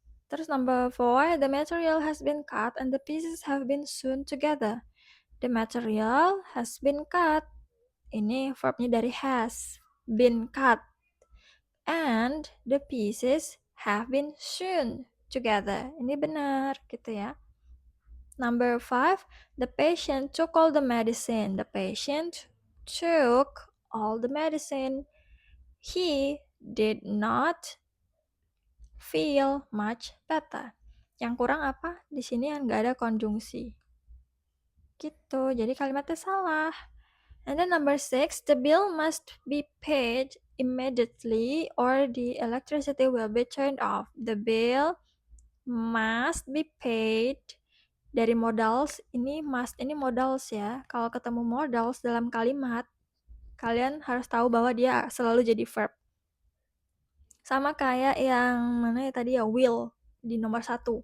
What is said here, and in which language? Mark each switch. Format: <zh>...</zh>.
<en>Terus number 4, the material has been cut and the pieces have been sewn together. The material has been cut.</en> <id>Ini verbnya dari has, been cut.</id> <en>And the pieces have been sewn together.</en> <id>Ini benar gitu ya.</id> <en>Number 5, the patient took all the medicine. The patient took all the medicine. He did not feel much better.</en> <id>Yang kurang apa? Di sini nggak ada konjungsi. Gitu, jadi kalimatnya salah.</id> <en>And then number 6, the bill must be paid immediately or the electricity will be turned off. The bill must be paid.</en> <id>Dari modals, ini must, ini modals ya. Kalau ketemu modals dalam kalimat, kalian harus tahu bahwa dia selalu jadi verb. Sama kayak yang mana ya tadi ya, will di nomor 1.</id>